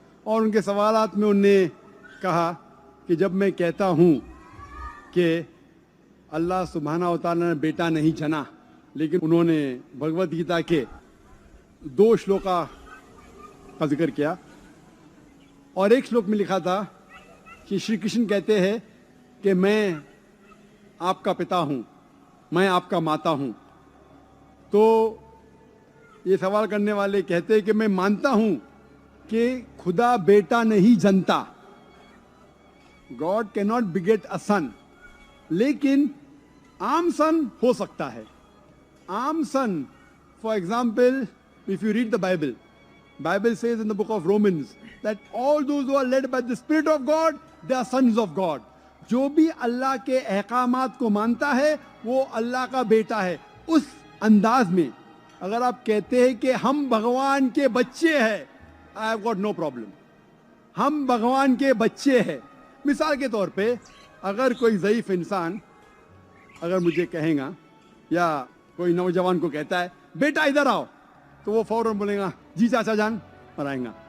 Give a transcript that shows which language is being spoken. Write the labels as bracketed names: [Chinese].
[Hindi] और उनके सवालात में उन्होंने कहा कि जब मैं कहता हूँ कि अल्लाह सुब्हानहू व तआला ने बेटा नहीं जना, लेकिन उन्होंने भगवत गीता के 2 श्लोका का जिक्र किया, और एक श्लोक में लिखा था कि श्री कृष्ण कहते हैं कि मैं आपका पिता हूँ, मैं आपका माता हूँ। तो ये सवाल करने वाले कहते हैं कि मैं मानता हूँ कि खुदा बेटा नहीं जनता, [English] God can not beget a son, [Hindi] लेकिन आम सन हो सकता है। [English] आम son, for example, if you read the Bible, Bible says in the book of Romans that all those who are led by the Spirit of God, they are sons of God. [Hindi] जो भी अल्लाह के अहकामात को मानता है वो अल्लाह का बेटा है। उस अंदाज में अगर आप कहते हैं कि हम भगवान के बच्चे हैं, [English] I have got no problem. [Hindi] हम भगवान के बच्चे हैं। मिसाल के तौर पे अगर कोई ज़ईफ इंसान अगर मुझे कहेगा या कोई नौजवान को कहता है बेटा इधर आओ, तो वो फौरन बोलेगा जी चाचा जान, और आएगा।